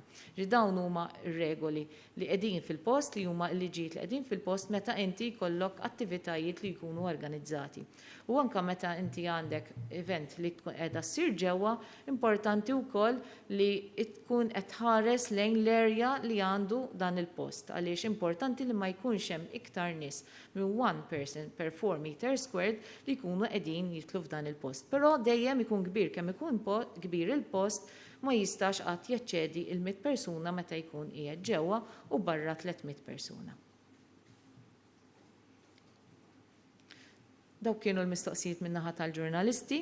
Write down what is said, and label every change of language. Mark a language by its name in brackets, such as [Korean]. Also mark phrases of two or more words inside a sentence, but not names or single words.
[Maltese] Dawn huma regoli li qegħdin fil-post li huma l-liġijiet li qegħdin fil-post meta inti jkollok attivitajiet li jkunu organizzati. U anke meta inti għandek event li tkun qiegħda ssir ġewwa, importanti wkoll li tkun qed tħares lejn l-erja li għandu dan il-post. Għaliex importanti li ma jkunx hemm iktar nies minn [English] 1 person per 4 meters squared [Maltese] li jkunu qegħdin jitlu f'dan il-post. Però dejjem ikun kbir kemm ikun kbir il-post ma jistax qatt jeċċedi il-100 persuna meta jkun qiegħed ġewwa u barra 300 persuna. Dawk kienu l-mistoqsijiet min-naħa tal-ġurnalisti.